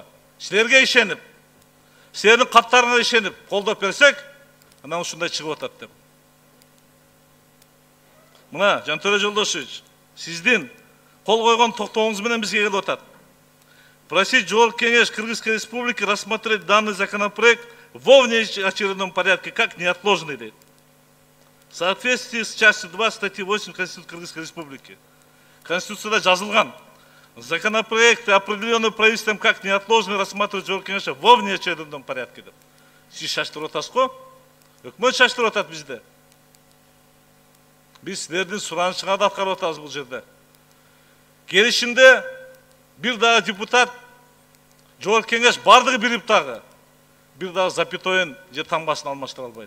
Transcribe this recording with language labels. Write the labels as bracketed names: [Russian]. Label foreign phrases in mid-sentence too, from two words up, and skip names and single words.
[Kyrgyz] Силерге ишенип, силердин каттарыңа ишенип колдоп берсек, анан ушундай чыгып атат деп. Мына Жантөре Жолдошевич, сиздин кол койгон токтооңуз менен бизге келип атат. [Russian] Просить Жогорку кеңеш Кыргызской Республики рассмотреть данный законопроект во внеочередном порядке как неотложный дейт. В соответствии с частью 2 статьи 8 Конституции Кыргызской Республики. [Kyrgyz] Конституцияда жазылган. [Russian] Законопроекты, определенные правительством как неотложный, рассматривать Жогорку кеңеш во внеочередном порядке деп. [Kyrgyz] Сиз шаштырып атасыз го? Өкмөт шаштырып атат бизде. Биз силердин суранышыңарды аткарып атабыз бул жерде. Келишимде бир дагы депутат Жогорку кеңеш бардыгы бирип дагы бир дагы запятойын же таңбасын алмаштыра албайт.